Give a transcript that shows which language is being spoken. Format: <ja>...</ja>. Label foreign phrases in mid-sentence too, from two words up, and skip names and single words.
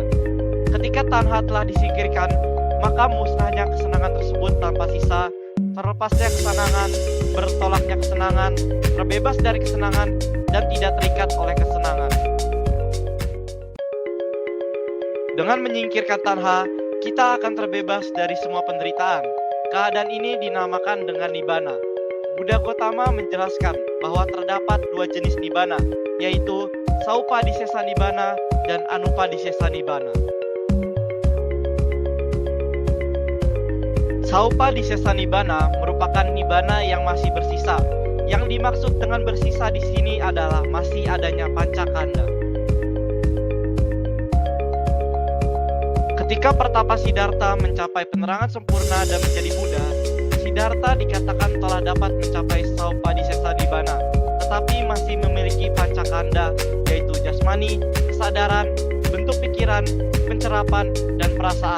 <id>Ketika tanha telah disingkirkan, maka musnahnya kesenangan tersebut tanpa sisa, terlepasnya kesenangan, bertolaknya kesenangan, terbebas dari kesenangan, dan tidak terikat oleh kesenangan. Dengan menyingkirkan tanha, kita akan terbebas dari semua penderitaan. Keadaan ini dinamakan dengan nibbana. Buddha Gotama menjelaskan bahwa terdapat 2 jenis nibbana, yaitu saupadisesa nibbana dan anupadisesa nibbana. Saupadisesa nibbana merupakan nibbana yang masih bersisa. Yang dimaksud dengan bersisa di sini adalah masih adanya pancakanda. Ketika pertapa Siddhartha mencapai penerangan sempurna dan menjadi Buddha, Siddhartha dikatakan telah dapat mencapai saupadisesa nibbana, tetapi masih memiliki pancakanda, yaitu jasmani, kesadaran, bentuk pikiran, pencerapan, dan perasaan.</id>